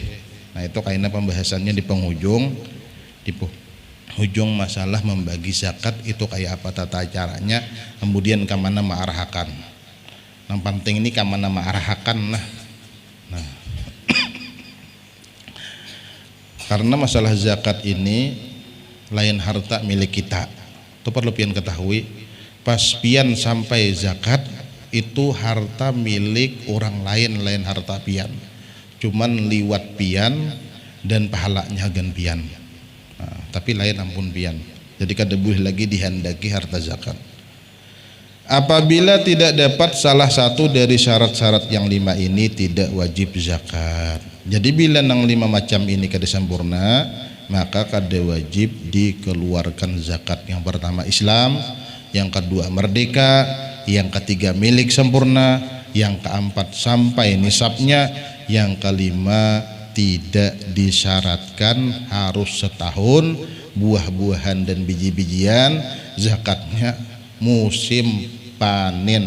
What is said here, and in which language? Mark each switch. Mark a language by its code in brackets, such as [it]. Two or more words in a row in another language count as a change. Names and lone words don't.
[id] Nah, itu kayaknya pembahasannya di penghujung, masalah membagi zakat itu kayak apa tata caranya, kemudian ke mana mengarahkan. Yang penting ini ke mana mengarahkan lah. [bjn] Nah, karena masalah zakat ini lain harta milik kita, itu perlu pian ketahui. Pas pian sampai zakat itu harta milik orang lain, lain harta pian, cuman liwat pian dan pahalanya gan pian. Nah, tapi lain ampun pian, jadi kada boleh lagi dihendaki harta zakat. [id] Apabila tidak dapat salah satu dari syarat-syarat yang 5 ini tidak wajib zakat. [bjn] Jadi bila nang 5 macam ini kada sempurna, maka kada wajib dikeluarkan zakat. [id] Yang pertama Islam, yang kedua merdeka, yang ketiga milik sempurna, yang keempat sampai nisabnya, yang kelima tidak disyaratkan harus setahun, buah-buahan dan biji-bijian zakatnya musim panen.